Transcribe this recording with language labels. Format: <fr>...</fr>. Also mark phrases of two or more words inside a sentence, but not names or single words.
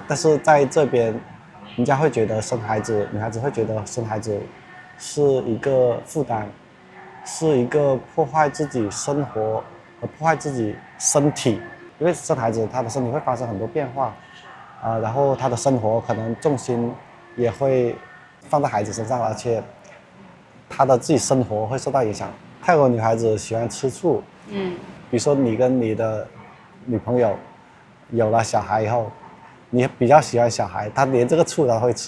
<zh>但是在這邊，人家會覺得生孩子，女孩子會覺得生孩子是一個負擔，是一個破壞自己生活和破壞自己身體。因為生孩子，她的身體會發生很多變化，然後她的生活可能重心也會放在孩子身上，而且她的自己生活會受到影響。泰國女孩子喜歡吃醋，比如說你跟你的女朋友有了小孩以後，你比較喜歡小孩，她連這個醋都會吃。</zh>